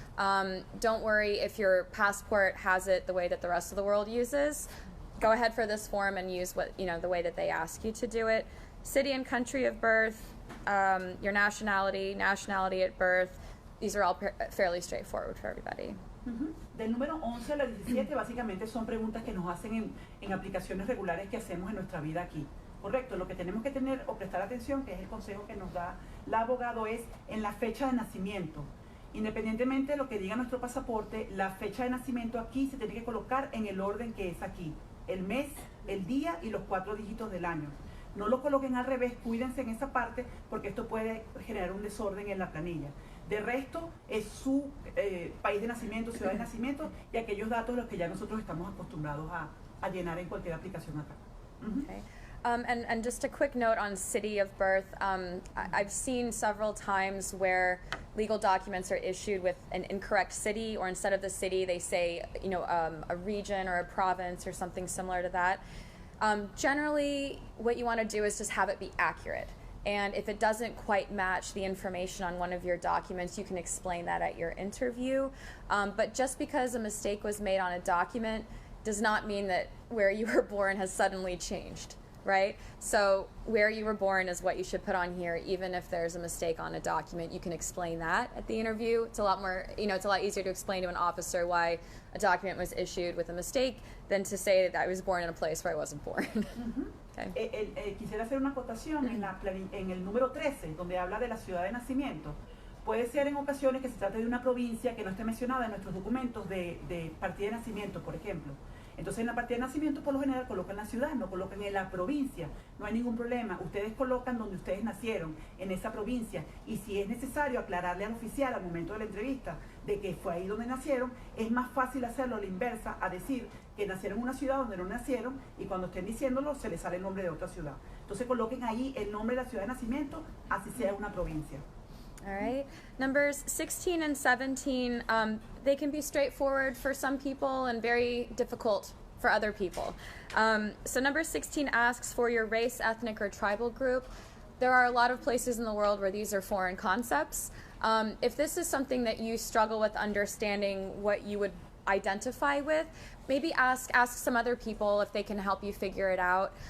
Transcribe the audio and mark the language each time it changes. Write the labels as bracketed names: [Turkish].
[English] Don't worry if your passport has it the way that the rest of the world uses. Go ahead for this form and use the way that they ask you to do it. City and country of birth, your nationality at birth. These are all fairly straightforward for everybody. [Spanish] Del número 11 al 17 básicamente son preguntas que nos hacen en aplicaciones regulares que hacemos en nuestra vida aquí. Correcto, lo que tenemos que tener o prestar atención, que es el consejo que nos da el abogado, es en la fecha de nacimiento. Independientemente de lo que diga nuestro pasaporte, la fecha de nacimiento aquí se tiene que colocar en el orden que es aquí. El mes, el día y los 4 dígitos del año. No lo coloquen al revés, cuídense en esa parte porque esto puede generar un desorden en la planilla. De resto, es su país de nacimiento, ciudad de nacimiento y aquellos datos los que ya nosotros estamos acostumbrados a llenar en cualquier aplicación acá. [English] Okay. And just a quick note on city of birth. I've seen several times where legal documents are issued with an incorrect city, or instead of the city, they say, a region or a province or something similar to that. Generally, what you want to do is just have it be accurate. And if it doesn't quite match the information on one of your documents, you can explain that at your interview. But just because a mistake was made on a document does not mean that where you were born has suddenly changed, right? So where you were born is what you should put on here, even if there's a mistake on a document. You can explain that at the interview. It's a lot more, it's a lot easier to explain to an officer why a document was issued with a mistake than to say that I was born in a place where I wasn't born. Okay. [Spanish] Quisiera hacer una acotación en el número 13, donde habla de la ciudad de nacimiento. Puede ser en ocasiones que se trate de una provincia que no esté mencionada en nuestros documentos de partida de nacimiento, por ejemplo. Entonces en la partida de nacimiento por lo general colocan la ciudad, no colocan en la provincia. No hay ningún problema. Ustedes colocan donde ustedes nacieron, en esa provincia. Y si es necesario aclararle al oficial al momento de la entrevista de que fue ahí donde nacieron, es más fácil hacerlo a la inversa, a decir que nacieron en una ciudad donde no nacieron y cuando estén diciéndolo se les sale el nombre de otra ciudad. Entonces coloquen ahí el nombre de la ciudad de nacimiento, así sea una provincia. [English] All right. Numbers 16 and 17, they can be straightforward for some people and very difficult for other people. So number 16 asks for your race, ethnic, or tribal group. There are a lot of places in the world where these are foreign concepts. If this is something that you struggle with understanding what you would identify with, maybe ask some other people if they can help you figure it out.